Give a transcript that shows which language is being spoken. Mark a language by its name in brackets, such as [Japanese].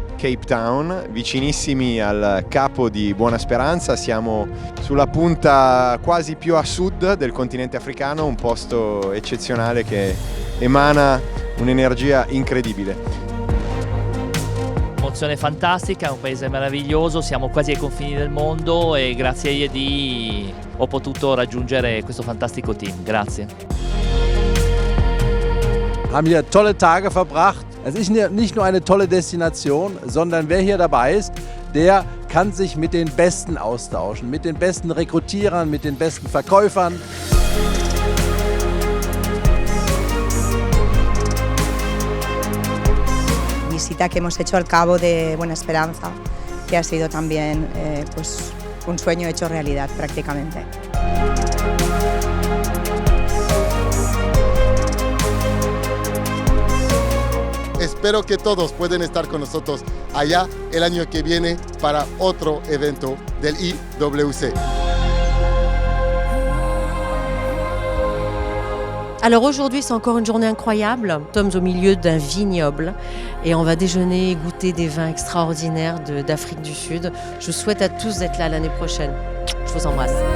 [Italian] Cape Town, vicinissimi al capo di Buona Speranza, siamo sulla punta quasi più a sud del continente africano, un posto eccezionale che emana un'energia incredibile. Emozione fantastica, è un paese meraviglioso, siamo quasi ai confini del mondo e grazie a IED ho potuto raggiungere questo fantastico team. Grazie. [German] Haben hier tolle Tage verbracht. Es ist nicht nur eine tolle Destination, sondern wer hier dabei ist, der kann sich mit den Besten austauschen, mit den besten Rekrutierern, mit den besten Verkäufern. [Spanish] Visita que hemos hecho al Cabo de Buena Esperanza, que ha sido también pues un sueño hecho realidad prácticamente. Espero que todos puedan estar con nosotros allá el año que viene para otro evento del IWC. [French] Alors aujourd'hui, c'est encore une journée incroyable. Nous sommes au milieu d'un vignoble et on va déjeuner et goûter des vins extraordinaires d'Afrique du Sud. Je vous souhaite à tous d'être là l'année prochaine. Je vous embrasse.